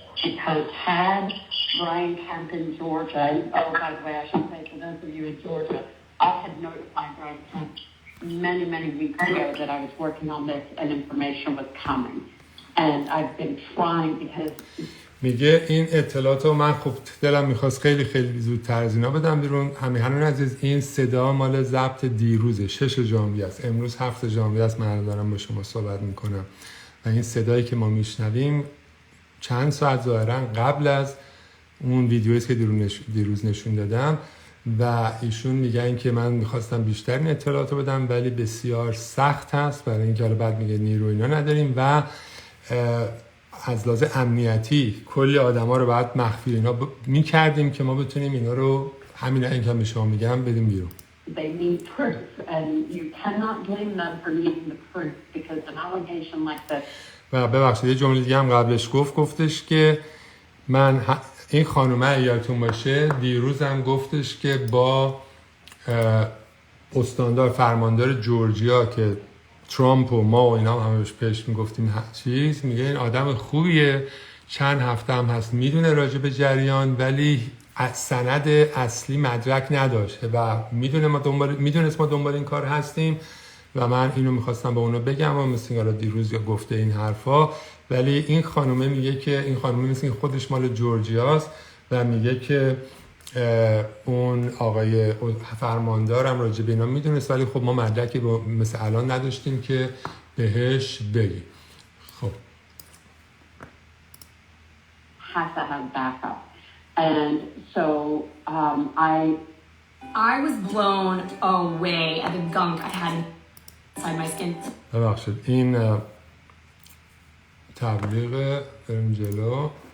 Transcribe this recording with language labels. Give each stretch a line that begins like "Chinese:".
English: Because had Brian Kemp in Georgia, oh by the way, I should say for those of you in Georgia, I had notified Brian Kemp many weeks ago that I was working on this and information was coming, and I've been trying because.
Persian: میگه این اطلاعات رو من خب دلم میخواست خیلی زودتر از اینا بدم بیرون. همین عزیز این صدا مال ضبط دیروزه 6 ژانویه است، امروز 7 ژانویه است من دارم با شما صحبت میکنم و این صدایی که ما میشنویم چند ساعت ظاهرا قبل از اون ویدیویی است که دیروز نشون دادم و ایشون میگن که من میخواستم بیشتر این اطلاعات رو بدم ولی بسیار سخت هست برای اینکه حالا بعد میگه نیرو اینا نداریم و از لحاظ امنیتی کلی آدما رو باید مخفی اینا میکردیم که ما بتونیم اینا رو همین الان که به شما میگم بدیم بیرون.
English: They need proof and you cannot blame them for needing the proof because an allegation like this.
Persian: و ببخشید یه جمله دیگه هم قبلش گفتش که من این خانومه یادتون باشه دیروز هم گفتش که با استاندار فرماندار جورجیا که ترامپ و ما و اینا هم همش پیش میگفتیم چیز، میگه این آدم خوبیه، چند هفته هم هست میدونه راجع به جریان ولی سند اصلی مدرک نداشته و میدونست ما دنبال این کار هستیم و من اینو میخواستم به اونا بگم و مثل اینکه دیروز یا گفته این حرفا، ولی این خانومه میگه که این خانومه مثل اینکه خودش مال جورجیاست و میگه که اون آقای فرماندارم راجع به اینا میدونست، ولی خب ما مدرکی مثل الان نداشتیم که بهش بگیم. خب
English: Has to have backup. And so I was blown away at the gunk I had inside my skin.
Persian: ببخشید این تبلیغ بریم جلو.